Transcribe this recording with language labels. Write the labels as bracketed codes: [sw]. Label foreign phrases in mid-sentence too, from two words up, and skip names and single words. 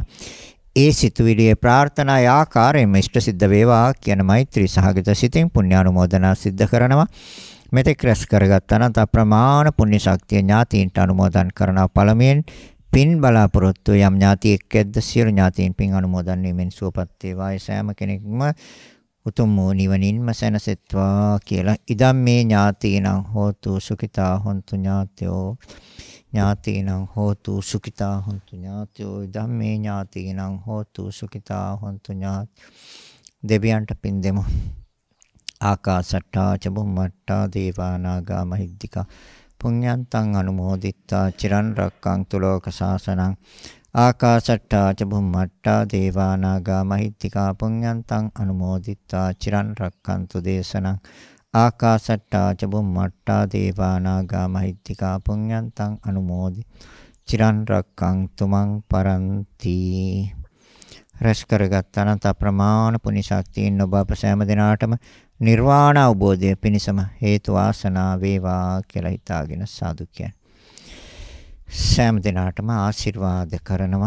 [si] ඒ සිතුවිලියේ ප්‍රාර්ථනා ආකාරයෙන්ම ඉෂ්ට සිද්ධ වේවා කියන මෛත්‍රී සහගත සිතින් පුණ්‍යානුමෝදනා සිද්ධ කරනවා. මෙතෙක් රැස් කරගත් අනන්ත අප්‍රමාණ පුණ්‍ය ශක්තිය ඥාතීන්ට අනුමෝදන් කරනවා. පළමුවෙන් පින් බලාපොරොත්තු යම් ඥාතියෙක් ඇද්ද සියලු ඥාතීන් පින් අනුමෝදන් වීමෙන් සුවපත් වේවා. ඒ සෑම කෙනෙක්ම උතුම් වූ නිවනින්ම සැනසෙත්වා කියලා. [pi] ඉදම් මේ ඥාතීනං හෝතු සුඛිතා හොන්තු ඥාතයෝ. ඥාතීනං හෝතු සුඛිතා හොන්තු ඥාතයෝ. ඉදම් මේ ඥාතීනං හෝතු සුඛිතා හොන්තු ඥාත. [si] දෙවියන්ට පින් දෙමු. [pi] ආකාසට්ටා ච බුම්මට්ටා දේවා නාග මහිද්దికා පුඤ්ඤන්තං අනුමෝදිත්වා චිරන් රක්ඛන්තු ලෝක සාසනං. ආකාසට්ටා ච බුම්මට්ටා දේවා නාග මහිද්దికා පුඤ්ඤන්තං අනුමෝදිත්වා චිරන් රක්ඛන්තු දේශනං. ආකාසට්ටා ච බුම්මට්ටා දේවා නාග මහිද්దికා පුඤ්ඤන්තං අනුමෝදි චිරන් රක්ඛන්තු මං පරන්ති. [si] රැස් කරගත් අනන්ත ප්‍රමාණ පුණ්‍ය ශක්තියින් ඔබ අප සෑම දිනාටම නිර්වාණ අවබෝධය පිණිසම හේතු වාසනා වේවා කියලා හිතාගෙන සාදු කියන්නේ. සෑම දිනාටම ආශිර්වාද කරනවා.